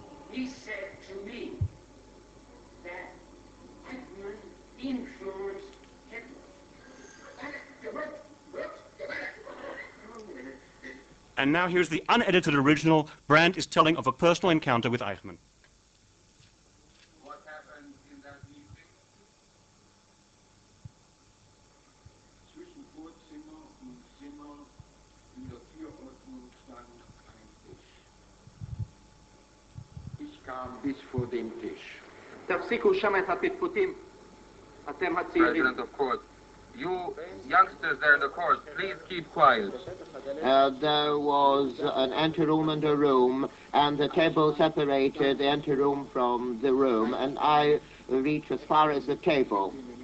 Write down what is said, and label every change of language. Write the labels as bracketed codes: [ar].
[en] He said to me that Eichmann influenced Hitler. And now here's the unedited original. Brand is telling of a personal encounter with Eichmann. What happened in that meeting? [de] Zwischen Vorzimmer und Zimmer in der Türordnung stand ein Tisch. Ich kam bis vor den Tisch. [he] תפסיקו שם את הפטפוטים. [en] President of court, you youngsters there in the court, please keep quiet. There was an anteroom and a room, and the table separated the anteroom from the room, and I reached as far as the table.